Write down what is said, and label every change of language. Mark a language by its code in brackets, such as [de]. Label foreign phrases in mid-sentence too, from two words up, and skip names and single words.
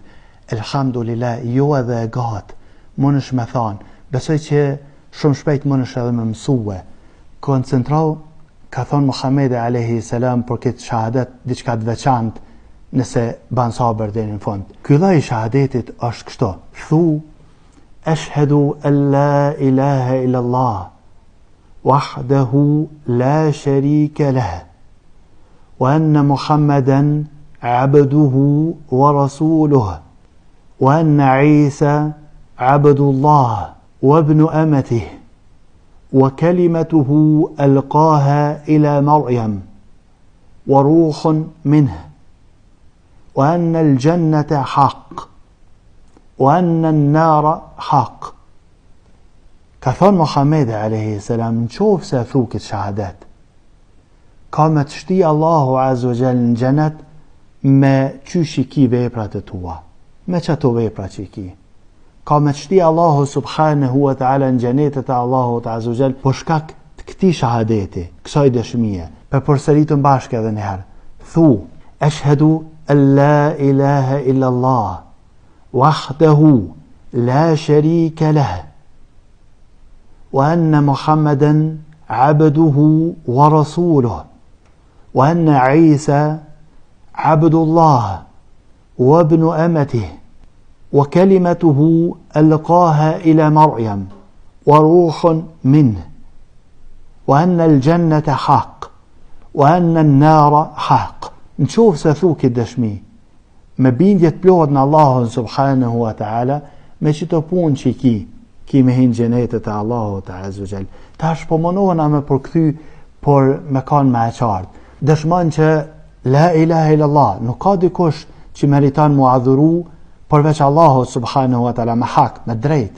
[sq] Elhamdulillah, jo edhe e gatë, mundesh me thonë, besoj që shumë shpejt mundesh edhe me mësue. Koncentrau, ka thonë Muhamedi [ar] عليه السلام [sq] për këtë shahadet diçka të veçantë, nëse ban sabër deri në fund. Ky lloj i shahadetit është kështu: thu [ar] أشهد أن لا إله إلا الله وحده لا شريك له وأن محمدا عبده ورسوله وأن عيسى عبد الله وابن أمته وكلمته ألقاها إلى مريم وروح منه وأن الجنة حق وأن النار حق. [sq] Ka thonë Muhamedi [ar] عليه السلام, [sq] në qofë se thu këtë shahadet, ka me të shti Allahu [ar] عز وجل [sq] në xhenet me qysh i ki veprat e tua, me çato vepra që i ki. Ka me të shti Allahu [ar] سبحانه وتعالى [sq] në xhenetet e Allahu [ar] عز وجل [sq] për shkak të këtij shahadeti, kësaj dëshmie. Për përsëritën bashkë edhe një herë. [ar] Thu ashhadu لا إله إلا الله وحده لا شريك له وأن محمدا عبده ورسوله وأن عيسى عبد الله وابن أمته وكلمته ألقاها إلى مريم وروح منه وأن الجنة حق وأن النار حق. [sq] Në qofë se thu këtë dëshmi, me bindje të plotë në Allahun [ar] سبحانه وتعالى, [sq] me që të punë që ki me hinë gjenetet e Allahut [ar] عز وجل. [sq] Tash po mënohena me përkthy, por me kanë me e qartë. Dëshmon që [ar] لا إله إلا الله, [sq] nuk ka dikush që meriton mu adhuru përveç Allahut [ar] سبحانه وتعالى [sq] me hak, me drejt.